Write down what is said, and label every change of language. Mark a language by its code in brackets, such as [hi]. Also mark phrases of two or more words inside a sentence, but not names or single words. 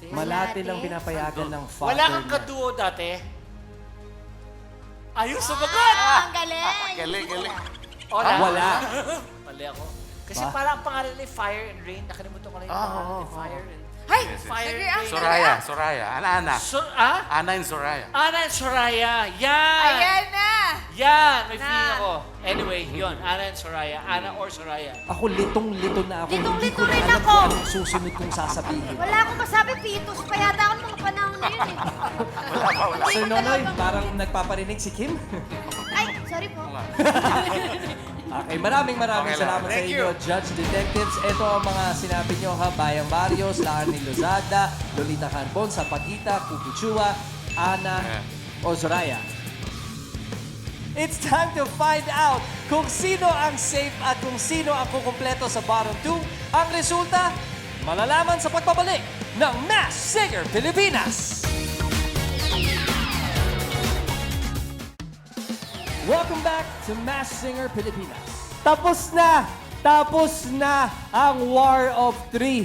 [tl] Malate lang pinapayagan ng father Wala kang niya. kaduo dati? Ayun, sumagot! Ang galing! Galing, galing. Wala. Wala. Mali ako. Kasi Ba? parang ang pangalan nila Fire and Rain. Nakalimutan ko na yung pangalan. Fire and... Ay! Fire and nag-react Rain. Soraya, Soraya. Ana. Ana and Soraya. Ana and Soraya. Yan! Ayan na! Yan! May Na. feeling ako. Anyway, yun. Ana and Soraya. Ana or Soraya. Ako litong-lito na ako. Hindi Litong-lito ko na rin alam ako. kung anong susunod kong sasabihin. Wala akong masabi, Pitos pa yata ako mga panahon na yun eh. Sir Nonoy, parang nagpaparinig si Kim. Ay, sorry po. Okay, maraming Okay lang. salamat sa [en] Thank [tl] inyo, Judge Detectives. Ito ang mga sinabi nyo ha, Bayang Barrios, Laan ni Lozada, Lolita Carbon, Sapagita, Kukichua, Ana, o Soraya. [en] It's time to find out [tl] kung sino ang safe at kung sino ang kukumpleto sa bottom 2. Ang resulta, malalaman sa pagbabalik ng Mass Singer Pilipinas. [en] Welcome back to Mass Singer Pilipinas. [tl] Tapos na ang War of Three.